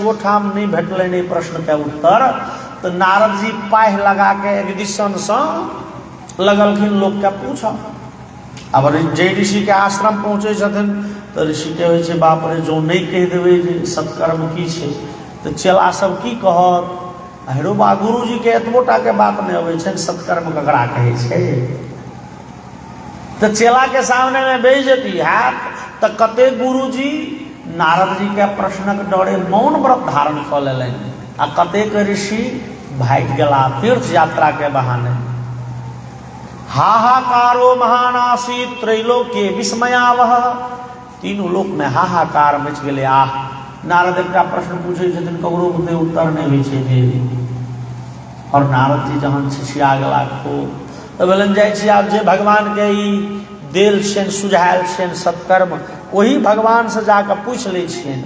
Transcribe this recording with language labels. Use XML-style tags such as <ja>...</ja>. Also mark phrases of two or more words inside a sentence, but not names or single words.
<mai>गो ठाम नहीं भेटले नहीं प्रश्न के उत्तर तो नारद जी पाह लगा के एक दिशन से लगलखिन लोग के पूछा अब जे ऋषि के आश्रम पहुँचे छथिन तो ऋषि के होय छे बाप रे जो नहीं कह देवे जे सत्कर्म की छे तो चेला सब की कहत हेरो बा गुरु जी के एतबोटा के बात नहीं अबै छे सत्कर्म ककरा कहै छे तो चेला के सामने में बेइज्जती हैत तो कते गुरु जी नारद जी के प्रश्नक डरे मौन व्रत धारण कऽ लेलनि आ कतेक ऋषि भागि गेला तीर्थ यात्रा के बहाने।</mai> <sa>हाहाकारो महान आसीत त्रैलोक्य विस्मयावह,</sa> <mai>तीनों लोक में हाहाकार मच गेलै। आह, नारद एकटा प्रश्न पूछै छथिन, ककरो बुते उत्तर नहि होइ छै जे। और नारद जी जहन छिछिया गेला खूब, तऽ बोलनि जाइ छी आब जे भगवान के ई देल छियनि सुझायल छियनि सत्कर्म, वही भगवान से जाकर पूछि लै छियनि।</mai>